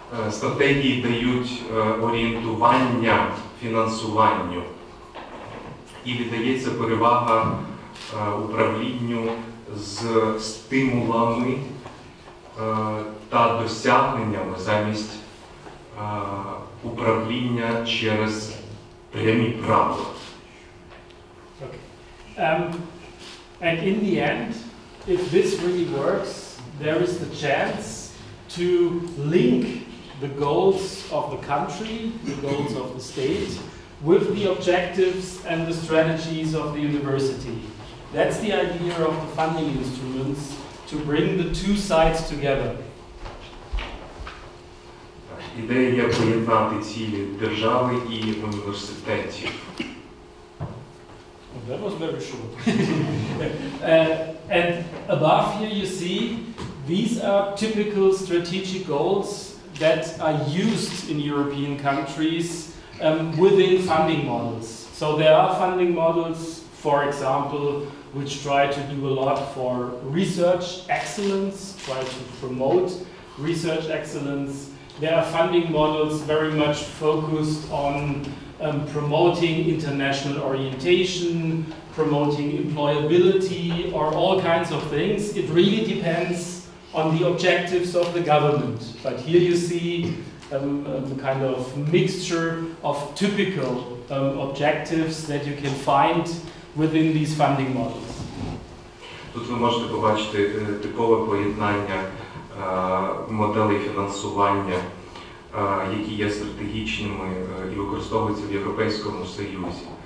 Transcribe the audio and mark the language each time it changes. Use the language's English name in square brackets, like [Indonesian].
[Ukrainian] Стратегії дають орієнтування фінансуванню і віддається перевага управлінню з стимулами та досягненнями замість управління через прямі правила. [English] And in the end, if this really works, there is the chance to link the goals of the country, the goals of the state, with the objectives and the strategies of the university. That's the idea of the funding instruments, to bring the two sides together. [Ukrainian] Ідея є поєднати цілі держави і університетів. [English] That was very short. And above here you see, these are typical strategic goals that are used in European countries within funding models. So there are funding models, for example, which try to do a lot for research excellence, try to promote research excellence. There are funding models very much focused on promoting international orientation, promoting employability, or all kinds of things. It really depends on the objectives of the government. But here you see a kind of mixture of typical objectives that you can find within these funding models. [Ukrainian] Тут ви можете побачити типове поєднання моделей фінансування, які є стратегічними і використовуються в Європейському Союзі.